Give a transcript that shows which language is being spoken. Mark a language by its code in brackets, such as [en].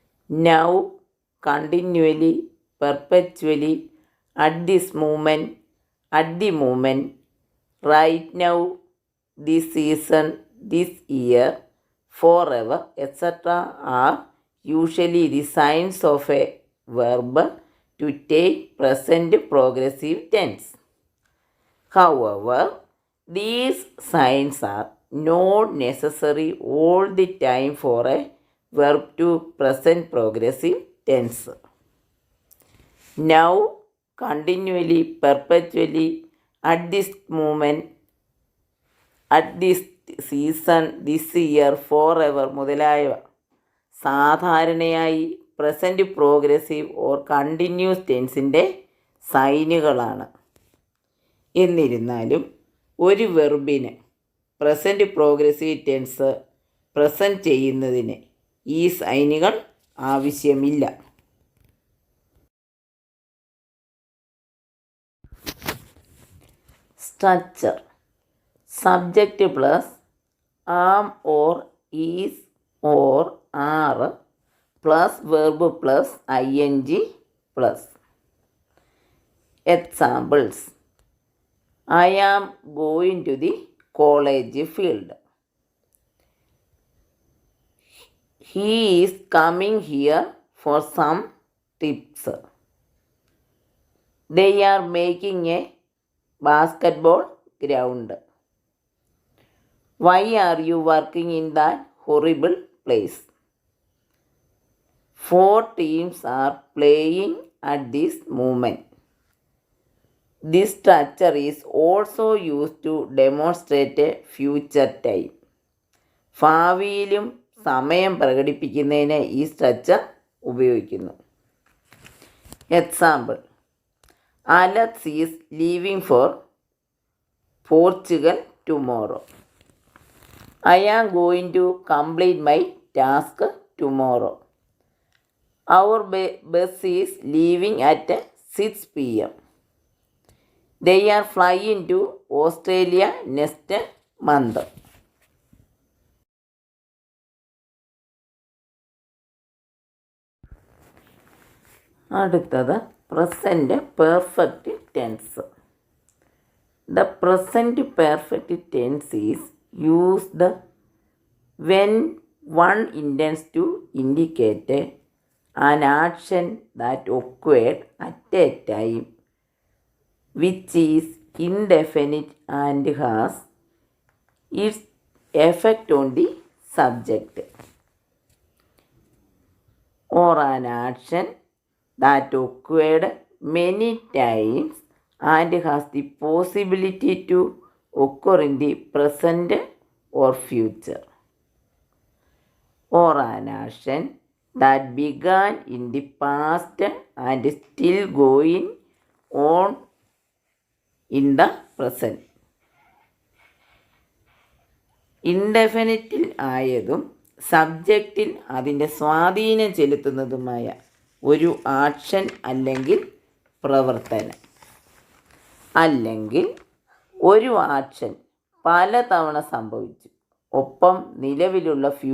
[en] Now, continually, perpetually, at this moment, at the moment, right now, this season, this year, forever, etcetera are usually the signs of a verb to take present progressive tense. However, these signs are not necessary all the time for a verb to present progressive tense. Now, continually, perpetually, at this moment, at this season, this year, forever [ml] മുതലായവ സാധാരണയായി present progressive or continuous ടെൻസിൻ്റെ സൈനുകളാണ്. എന്നിരുന്നാലും ഒരു വെർബിന് present progressive tense present ചെയ്യുന്നതിന് ഈ സൈനുകൾ ആവശ്യമില്ല. [en] Structure: subject plus am or is or are plus verb plus ing plus. Examples: I am going to the college field. He is coming here for some tips. They are making a basketball ground. Why are you working in that horrible place? 4 teams are playing at this moment. This structure is also used to demonstrate a future time. [ml] ഭാവിയിലും സമയം പ്രകടിപ്പിക്കുന്നതിന് ഈ structure ഉപയോഗിക്കുന്നു. [en] Example: Alex is leaving for Portugal tomorrow. I am going to complete my task tomorrow. Our bus is leaving at 6 p.m. They are flying to Australia next month. [ml] അടുത്തത് present perfect tense. [en] The present perfect tense is used when one intends to indicate an action that occurred at a time which is indefinite and has its effect on the subject, or an action that occurred many times and has the possibility to occur in the present or future, or an action that began in the past and still going on in the present. [ml] ഇൻഡെഫിനിറ്റിൽ ആയതും സബ്ജക്റ്റിൽ അതിൻ്റെ സ്വാധീനം ചെലുത്തുന്നതുമായ ഒരു action അല്ലെങ്കിൽ പ്രവർത്തനം, അല്ലെങ്കിൽ ഒരു action പലതവണ സംഭവിച്ചു, ഒപ്പം നിലവിലുള്ള